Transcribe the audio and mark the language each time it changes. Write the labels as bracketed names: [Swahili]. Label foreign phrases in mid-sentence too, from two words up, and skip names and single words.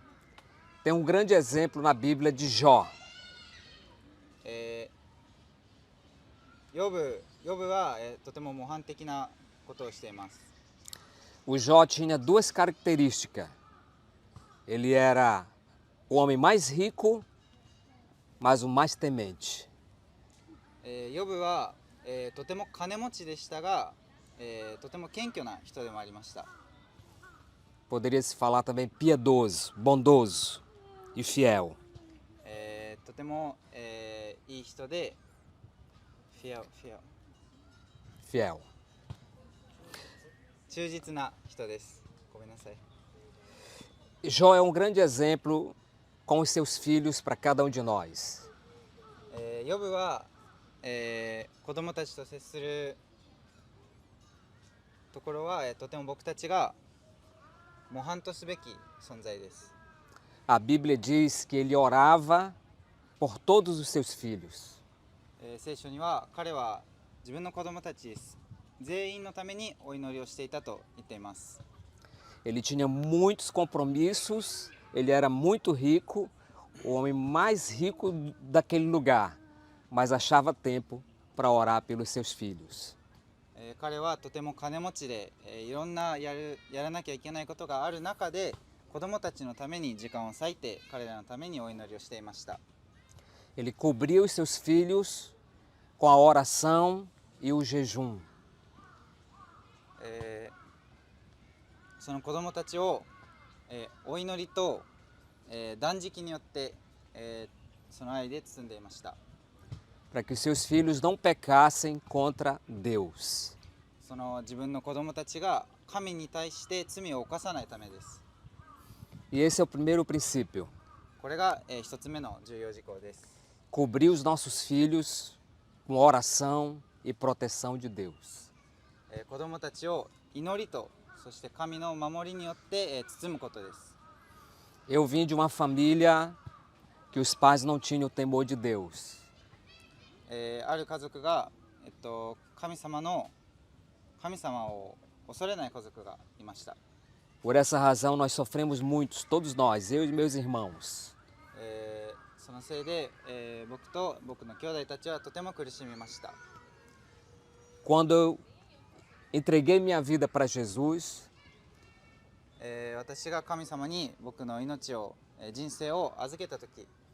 [Portuguese] Tem um grande exemplo na Bíblia de Jó. [Japanese] ヨブは、とても模範的なことをしています。 [Portuguese] O Jó tinha duas características. Ele era o homem mais rico, mas o mais temente. [Japanese] ヨブは、とても金持ちでしたが、とても謙虚な人でもありました。 [Portuguese] Poderia se falar também piedoso, bondoso e fiel. [Japanese] とても、いい人で [Portuguese] Fiel. [Japanese] 忠実な人です。ごめんなさい。 [Portuguese] Jó é um grande exemplo com os seus filhos para cada um de nós. [Japanese] ヨブは、子供たちと接するところは、とても僕たちが模範とすべき存在です。 [Portuguese] A Bíblia diz que ele orava por todos os seus filhos. [Japanese] 聖書には彼は自分の子供たち全員のためにお祈りをしていたと言っています。 [Portuguese] Ele tinha muitos compromissos, ele era muito rico, o homem mais rico daquele lugar, mas achava tempo para orar pelos seus filhos. [Japanese] 彼はとても金持ちで、いろんなやらなきゃいけないことがある中で子供たちのために時間を割いて彼らのためにお祈りをしていました。 [Portuguese] Ele cobria os seus filhos com a oração e o jejum. [Japanese] その子供たちを、お祈りと、断食によって、その愛で包んでいました。 [Portuguese] Para que os seus filhos não pecassem contra Deus. [Japanese] その自分の子供たちが神に対して罪を犯さないためです。 [Portuguese] E esse é o primeiro princípio. [Japanese] これが、一つ目の重要事項です。 [Portuguese] Cobrir os nossos filhos com oração e proteção de Deus. [Japanese] 子供たちを祈りとそして神の守りによって、包むことです。 [Portuguese] Eu vim de uma família que os pais não tinham temor de Deus. [Japanese] ある家族が、神様を恐れない家族がいました。 [Portuguese] Por essa razão, nós sofremos muito, todos nós, eu e meus irmãos. [Japanese] そのせいで、僕と僕の兄弟たちはとても苦しみました。 [Portuguese] Quando eu entreguei minha vida para Jesus, [Japanese] 私が神様に僕の命を、人生を預けた時、